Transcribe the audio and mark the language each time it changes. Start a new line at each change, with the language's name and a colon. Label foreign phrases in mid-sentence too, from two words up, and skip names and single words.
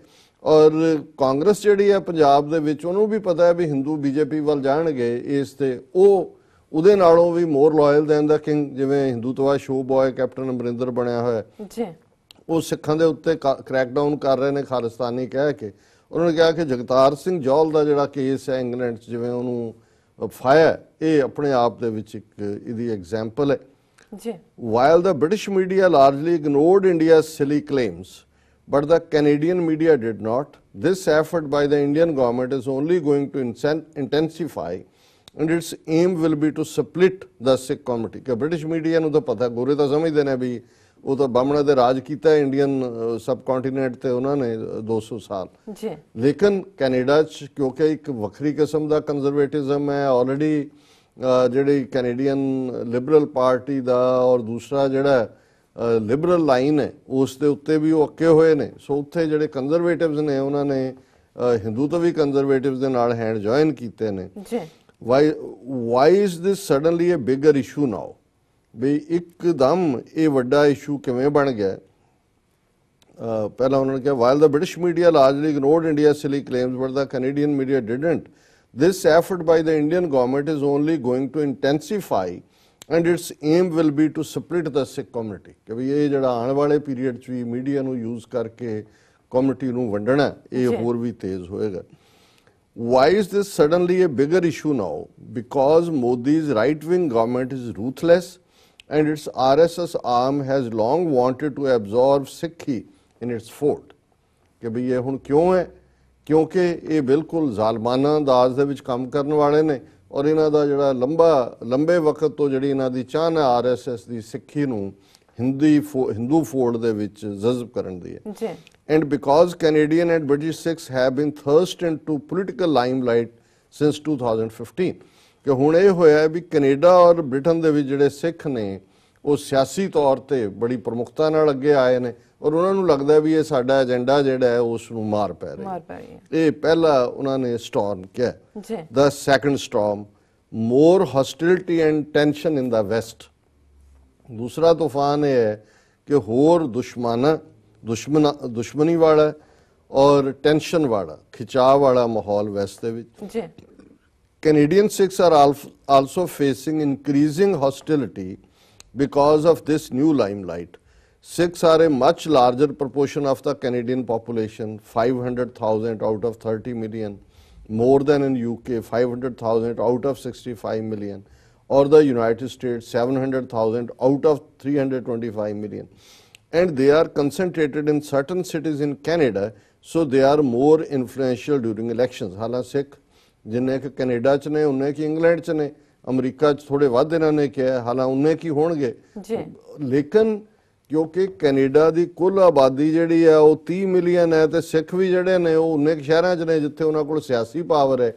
Punjabi: ਔਰ ਕਾਂਗਰਸ ਜਿਹੜੀ ਹੈ ਪੰਜਾਬ ਦੇ ਵਿੱਚ ਉਹਨੂੰ ਵੀ ਪਤਾ ਹੈ ਵੀ ਹਿੰਦੂ ਬੀਜੇਪੀ ਵੱਲ ਜਾਣਗੇ ਇਸ ਤੇ, ਉਹ ਉਹਦੇ ਨਾਲੋਂ ਵੀ
English: more loyal than the king,
Punjabi: ਜਿਵੇਂ ਹਿੰਦੂਤਵਾ
English: show boy
Punjabi: ਕੈਪਟਨ ਅਮਰਿੰਦਰ ਬਣਿਆ ਹੋਇਆ ਜੀ, ਉਹ ਸਿੱਖਾਂ ਦੇ ਉੱਤੇ ਕ੍ਰੈਕਡਾਊਨ ਕਰ ਰਹੇ ਨੇ ਖਾਲਿਸਤਾਨੀ ਕਹਿ ਕੇ। ਉਹਨਾਂ ਨੇ ਕਿਹਾ ਕਿ ਜਗਤਾਰ ਸਿੰਘ ਜੌਹਲ ਦਾ ਜਿਹੜਾ ਕੇਸ ਹੈ ਇੰਗਲੈਂਡ 'ਚ ਜਿਵੇਂ ਉਹਨੂੰ ਫਾਇਆ, ਇਹ ਆਪਣੇ ਆਪ ਦੇ ਵਿੱਚ ਇੱਕ ਇਹਦੀ ਐਗਜ਼ਾਮਪਲ ਹੈ ਜੀ।
English: While the British media largely ignored India's silly claims, but the Canadian media did not, this effort by the Indian government is only going to intensify, and its aim will be to split the Sikh community।
Punjabi: कि
English: British media
Punjabi: ਨੂੰ ਤਾਂ ਪਤਾ, ਗੋਰੇ ਤਾਂ ਸਮਝਦੇ ਨੇ ਵੀ ਉਹ ਤਾਂ ਬਾਹਮਣਾ ਦੇ ਰਾਜ ਕੀਤਾ
English: Indian sub continent
Punjabi: ਤੇ ਉਹਨਾਂ ਨੇ 200 ਸਾਲ ਜੀ, ਲੇਕਿਨ ਕੈਨੇਡਾ 'ਚ ਕਿਉਂਕਿ ਇੱਕ ਵੱਖਰੀ ਕਿਸਮ ਦਾ ਕੰਜ਼ਰਵੇਟਿਜ਼ਮ ਹੈ ਆਲਰੇਡੀ, ਜਿਹੜੀ ਕੈਨੇਡੀਅਨ ਲਿਬਰਲ ਪਾਰਟੀ ਦਾ ਔਰ ਦੂਸਰਾ ਜਿਹੜਾ
English: liberal line
Punjabi: ਹੈ ਉਸ ਦੇ ਉੱਤੇ ਵੀ ਉਹ ਅੱਕੇ ਹੋਏ ਨੇ। ਸੋ ਉੱਥੇ ਜਿਹੜੇ ਕੰਜ਼ਰਵੇਟਿਵਸ ਨੇ ਉਹਨਾਂ ਨੇ ਹਿੰਦੂ ਤੋਂ ਵੀ ਕੰਜ਼ਰਵੇਟਿਵਸ ਦੇ ਨਾਲ
English: hand join
Punjabi: ਕੀਤੇ ਨੇ।
English: why is this suddenly a bigger issue now,
Punjabi: ਵੀ ਇੱਕਦਮ ਇਹ ਵੱਡਾ ਇਸ਼ੂ ਕਿਵੇਂ ਬਣ ਗਿਆ? ਪਹਿਲਾਂ ਉਹਨਾਂ ਨੇ ਕਿਹਾ
English: while the British media largely ignored India's silly claims but the Canadian media didn't, this effort by the Indian government is only going to intensify and its aim will be to split the Sikh community।
Punjabi: ਕਿ ਵੀ ਇਹ ਜਿਹੜਾ ਆਉਣ ਵਾਲੇ ਪੀਰੀਅਡ 'ਚ ਵੀ ਮੀਡੀਆ ਨੂੰ ਯੂਜ਼ ਕਰਕੇ ਕਮਿਊਨਿਟੀ ਨੂੰ ਵੰਡਣਾ, ਇਹ ਹੋਰ ਵੀ ਤੇਜ਼ ਹੋਏਗਾ।
English: Why is this suddenly a bigger issue now? Because Modi's right-wing government is ruthless and its RSS arm has long wanted to absorb Sikhi in its fold।
Punjabi: ਕਿ ਵੀ ਇਹ ਹੁਣ ਕਿਉਂ ਹੈ? ਕਿਉਂਕਿ ਇਹ ਬਿਲਕੁਲ ਜ਼ਾਲਮਾਨਾ ਅੰਦਾਜ਼ ਦੇ ਵਿੱਚ ਕੰਮ ਕਰਨ ਵਾਲੇ ਨੇ ਔਰ ਇਹਨਾਂ ਦਾ ਜਿਹੜਾ ਲੰਬੇ ਵਕਤ ਤੋਂ ਜਿਹੜੀ ਇਹਨਾਂ ਦੀ ਚਾਹਨ ਹੈ RSS ਦੀ ਸਿੱਖੀ ਨੂੰ ਹਿੰਦੂ ਫੋਲਡ ਦੇ ਵਿੱਚ ਜਜ਼ਬ ਕਰਨ ਦੀ ਹੈ।
English: And because Canadian and British Sikhs have been thrust into political limelight since 2015,
Punjabi: ਕਿ ਹੁਣ ਇਹ ਹੋਇਆ ਵੀ ਕੈਨੇਡਾ ਔਰ ਬ੍ਰਿਟਨ ਦੇ ਵਿੱਚ ਜਿਹੜੇ ਸਿੱਖ ਨੇ ਉਹ ਸਿਆਸੀ ਤੌਰ ਤੇ ਬੜੀ ਪ੍ਰਮੁਖਤਾ ਨਾਲ ਅੱਗੇ ਆਏ ਨੇ ਔਰ ਉਹਨਾਂ ਨੂੰ ਲੱਗਦਾ ਵੀ ਇਹ ਸਾਡਾ ਏਜੰਡਾ ਜਿਹੜਾ ਹੈ ਉਸ ਨੂੰ ਮਾਰ ਪੈ ਰਿਹਾ ਹੈ। ਇਹ ਪਹਿਲਾ ਉਹਨਾਂ ਨੇ ਸਟਾਰਮ ਕਿਹਾ।
English: The second storm, more hostility and tension in the west।
Punjabi: ਦੂਸਰਾ ਤੂਫਾਨ ਇਹ ਹੈ ਕਿ ਹੋਰ ਦੁਸ਼ਮਣੀ ਵਾਲਾ ਔਰ ਟੈਂਸ਼ਨ ਵਾਲਾ, ਖਿਚਾਅ ਵਾਲਾ ਮਾਹੌਲ ਵੈਸਟ ਦੇ ਵਿੱਚ।
English: Canadian Sikhs are also facing increasing hostility because of this new limelight। Sikhs are a much larger proportion of the Canadian population, 500,000 out of 30 million, more than in UK, 500,000 out of 65 million, or the United States, 700,000 out of 325 million. And they are concentrated in certain cities in Canada, so they are more influential during elections।
Punjabi: ਹਾਲਾਂ ਸਿੱਖ ਜਿੰਨੇ ਕਿ ਕੈਨੇਡਾ 'ਚ ਨੇ ਉਨੇ ਕਿ ਇੰਗਲੈਂਡ 'ਚ ਨੇ, ਅਮਰੀਕਾ 'ਚ ਥੋੜੇ ਵੱਧ ਇਹਨਾਂ ਨੇ ਕਿਹਾ, ਹਾਲਾਂ ਉਨੇ ਕੀ ਹੋਣਗੇ। ਲੇਕਿਨ ਕਿਉਂਕਿ ਕੈਨੇਡਾ ਦੀ ਕੁੱਲ ਆਬਾਦੀ ਜਿਹੜੀ ਹੈ ਉਹ 30 ਮਿਲੀਅਨ ਹੈ ਤੇ ਸਿੱਖ ਵੀ ਜਿਹੜੇ ਨੇ ਉਹ ਉਨੇ ਸ਼ਹਿਰਾਂ 'ਚ ਨੇ ਜਿੱਥੇ ਉਹਨਾਂ ਕੋਲ ਸਿਆਸੀ ਪਾਵਰ ਹੈ।